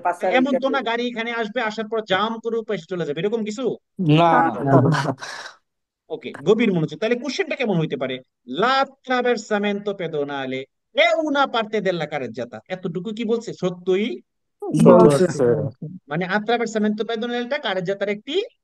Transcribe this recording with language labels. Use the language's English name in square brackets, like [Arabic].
[Bangla] এমন তো না গাড়ি এখানে আসবে, আসার পর জাম করে উপায় চলে যাবে, এরকম কিছু? ওকে, গভীর মনোযোগ। তাহলে কোশ্চেনটা কেমন হইতে পারে? [Italian] l'attraversamento pedonale è una parte della carreggiata, [Bangla] এতটুকু কি বলছে? সত্যই বলছে মানে attraversamento pedonaleটা কারেজ্জাতার একটি